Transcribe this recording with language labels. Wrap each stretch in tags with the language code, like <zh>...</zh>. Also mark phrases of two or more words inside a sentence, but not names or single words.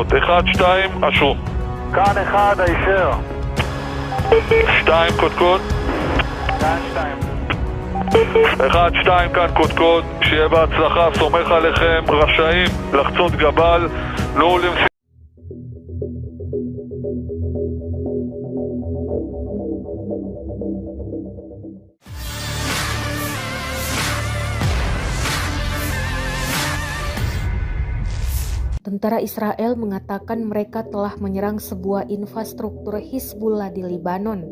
<he>1-2, אשרו. כאן 1, הישר. 2 קודקוד. כאן 2. 1-2 כאן קודקוד. שיהיה בהצלחה, סומך עליכם, רשאים לחצות גבל. נו למשימה.</he> <id>Tentara Israel mengatakan mereka telah menyerang sebuah infrastruktur Hizbullah di Libanon.</id>